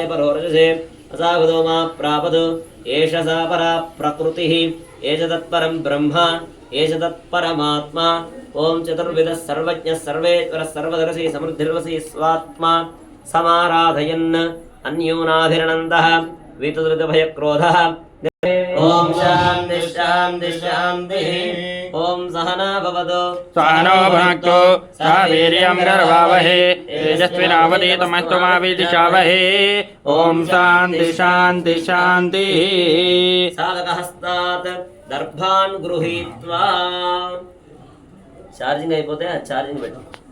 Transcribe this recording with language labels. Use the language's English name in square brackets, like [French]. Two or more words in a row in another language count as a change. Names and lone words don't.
[Sanskrit] परोरजसे असावधो मा प्रापदु एष सा परा प्रकृतिः एष तत्परं ब्रह्म एष तत्परमात्मा ॐ चतुर्विधः सर्वज्ञः सर्वेश्वरः सर्वदर्शी समृद्धिर्वसी स्वात्मा समाराधयन् अन्यूनाभिरणन्दः वितुदृतभयक्रोधः ॐ शान्तिः शान्तिः शान्तिः ॐ सहना भवतु सहनो भुनक्तु सह वीर्यं करवावहै तेजस्विनावधीतमस्तु मा विद्विषावहै ॐ शान्तिः शान्तिः शान्तिः साधकहस्तात् दर्भान् गृहीत्वा [Telugu] ఛార్జింగ్ అయిపోతే ఛార్జింగ్ పెట్టు